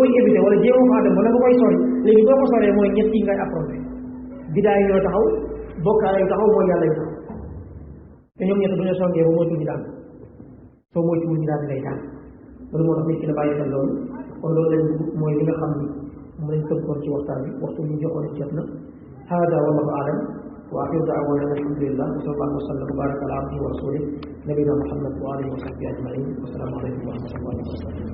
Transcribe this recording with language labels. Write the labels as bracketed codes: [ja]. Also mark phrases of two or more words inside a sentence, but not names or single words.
[wo] koy éviter wala jéemu faa dem wala nga koy sori léegi boo ko soree mooy ñett yi ngay affronté bidaa yi ñoo taxaw bokkaale yu taxaw mooy yàlla yu taxaw te ñoom ñett bu ñu songee ba moytu ñu daan soo moytuwul ñu daan ngay daan loolu moo tax nit ki la bàyyi xel loolu kon loolu lañ mooy li nga xam ni mu lañ tënkoon ci waxtaan bi waxtu ñu joxoon jot na [ar] هذا والله أعلم وآخر دعوانا الحمد لله وصلى الله وسلم وبارك على عبده ورسوله نبينا محمد وعلى آله وصحبه أجمعين والسلام عليكم ورحمة الله وبركاته